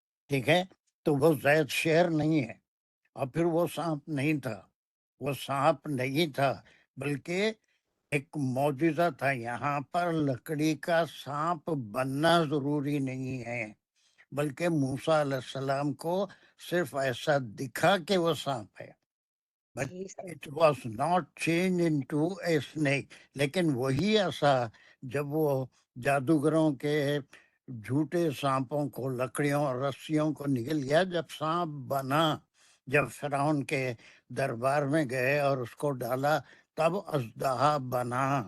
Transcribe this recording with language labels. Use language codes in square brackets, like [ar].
[ur] ٹھیک ہے، تو وہ زید شیر نہیں ہے. اور پھر وہ سانپ نہیں تھا، وہ سانپ نہیں تھا بلکہ ایک معجزہ تھا. یہاں پر لکڑی کا سانپ بننا ضروری نہیں ہے، بلکہ موسیٰ علیہ السلام کو صرف ایسا دکھا کہ وہ سانپ ہے. [en] But [ur] جی sir. [en] it was not changed into a snake. [ur] لیکن وہی ایسا جب وہ جادوگروں کے جھوٹے سانپوں کو، لکڑیوں اور رسیوں کو نگل گیا، جب سانپ بنا، جب فرعون کے دربار میں گئے اور اس کو ڈالا، تب اژدہا بنا.